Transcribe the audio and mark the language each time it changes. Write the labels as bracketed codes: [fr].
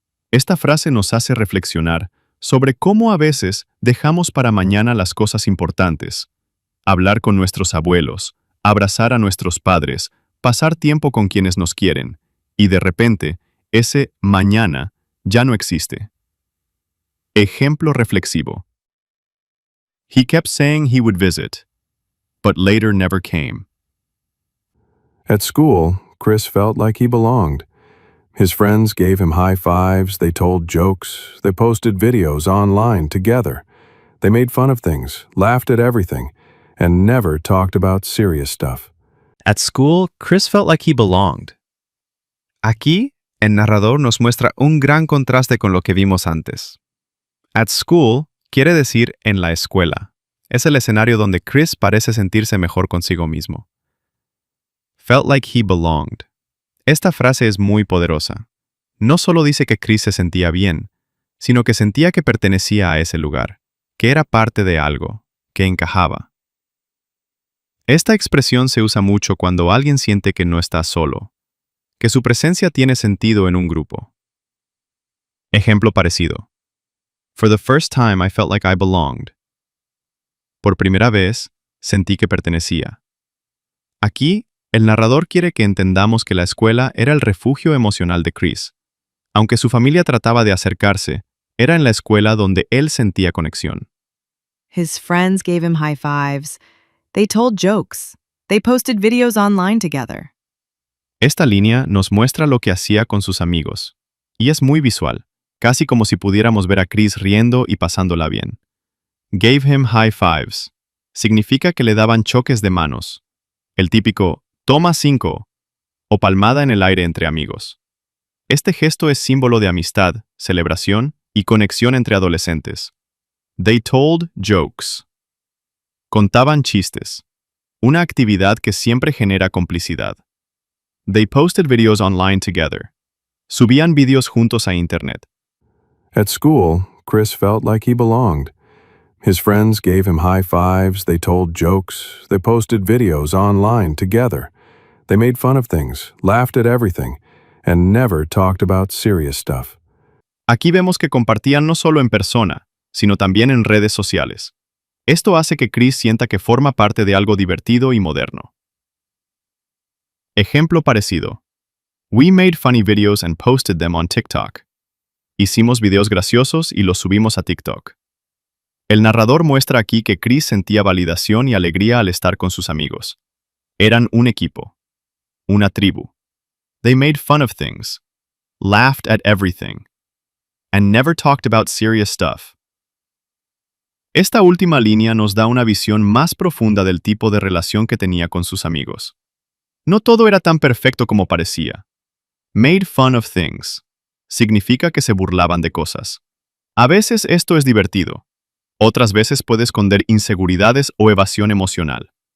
[es] Esta frase nos hace reflexionar sobre cómo a veces dejamos para mañana las cosas importantes. Hablar con nuestros abuelos, abrazar a nuestros padres, pasar tiempo con quienes nos quieren, y de repente, ese mañana ya no existe. Ejemplo reflexivo. [en] He kept saying he would visit, but later never came. At school, Chris felt like he belonged. His friends gave him high fives, they told jokes, they posted videos online together. They made fun of things, laughed at everything, and never talked about serious stuff. At school, Chris felt like he belonged. [es] Aquí, el narrador nos muestra un gran contraste con lo que vimos antes. [en] At school [es] quiere decir en la escuela. Es el escenario donde Chris parece sentirse mejor consigo mismo. [en] Felt like he belonged. [es] Esta frase es muy poderosa. No solo dice que Chris se sentía bien, sino que sentía que pertenecía a ese lugar, que era parte de algo, que encajaba. Esta expresión se usa mucho cuando alguien siente que no está solo, que su presencia tiene sentido en un grupo. Ejemplo parecido. [en] For the first time I felt like I belonged. [es] Por primera vez, sentí que pertenecía. Aquí, el narrador quiere que entendamos que la escuela era el refugio emocional de Chris. Aunque su familia trataba de acercarse, era en la escuela donde él sentía conexión. [en] His friends gave him high fives. They told jokes. They posted videos online together. [es] Esta línea nos muestra lo que hacía con sus amigos. Y es muy visual, casi como si pudiéramos ver a Chris riendo y pasándola bien. [en] Gave him high fives. [es] Significa que le daban choques de manos. El típico toma 5 o palmada en el aire entre amigos. Este gesto es símbolo de amistad, celebración y conexión entre adolescentes. [en] They told jokes. [es] Contaban chistes. Una actividad que siempre genera complicidad. [en] They posted videos online together. [es] Subían vídeos juntos a internet. [en] At school, Chris felt like he belonged. His friends gave him high fives, they told jokes, they posted videos online together. They made fun of things, laughed at everything, and never talked about serious stuff. [es] Aquí vemos que compartían no solo en persona, sino también en redes sociales. Esto hace que Chris sienta que forma parte de algo divertido y moderno. Ejemplo parecido. [en] We made funny videos and posted them on TikTok. [es] Hicimos videos graciosos y los subimos a TikTok. El narrador muestra aquí que Chris sentía validación y alegría al estar con sus amigos. Eran un equipo, una tribu. [en] They made fun of things, laughed at everything, and never talked about serious stuff. [es] Esta última línea nos da una visión más profunda del tipo de relación que tenía con sus amigos. No todo era tan perfecto como parecía. [en] Made fun of things [es] significa que se burlaban de cosas. A veces esto es divertido. Otras veces puede esconder inseguridades o evasión emocional.